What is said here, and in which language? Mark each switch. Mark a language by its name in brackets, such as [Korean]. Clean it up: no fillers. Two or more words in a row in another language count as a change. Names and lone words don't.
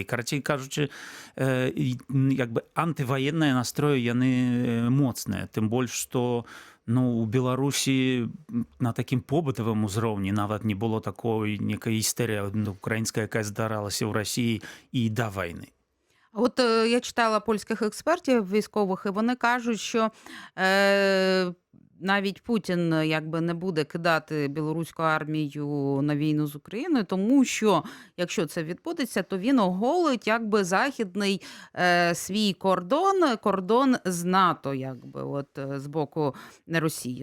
[Belarusian] Карацей кажучы, як бы антываенныя настроі яны моцныя. Тым больш, што у Беларусі на такім побытавым узроўні нават не было такой некай істэрыя украінская, якая здаралася ў Расіі і да вайны. [Ukrainian] От я читала польських експертів військових, і вони кажуть, що навіть Путін якби не буде кидати білоруську армію на війну з Україною, тому що якщо це відбудеться, то він оголить якби західний свій кордон з НАТО, якби от з боку Росії.